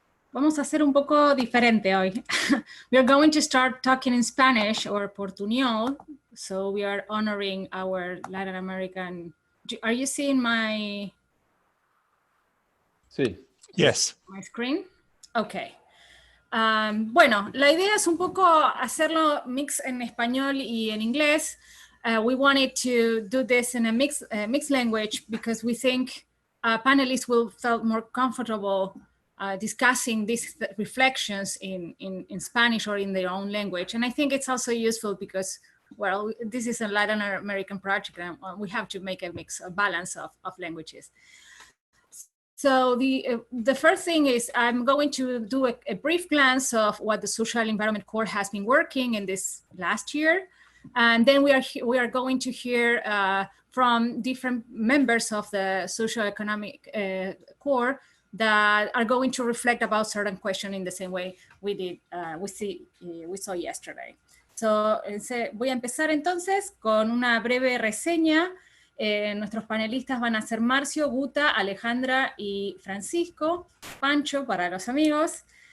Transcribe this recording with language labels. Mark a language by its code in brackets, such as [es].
[es] Vamos a hacer un poco diferente hoy. [en] We are going to start talking in Spanish or Portuñol. So we are honoring our Latin American. Are you seeing my [es] Sí. [en] Yes. screen? Okay. [es] Bueno, la idea es un poco hacerlo mix en español y en inglés. [en] We wanted to do this in a mixed language because we think panelists will feel more comfortable discussing these reflections in Spanish or in their own language. And I think it's also useful because, well, this is a Latin American project and we have to make a balance of languages. So the first thing is I'm going to do a brief glance of what the Social Environment Core has been working in this last year. And then we are going to hear from different members of the Social Economic Core that are going to reflect about certain questions in the same way we saw yesterday. So [es] voy a empezar entonces con una breve reseña. Nuestros panelistas van a ser Marcio, Guta, Alejandra y Francisco, Pancho para los amigos.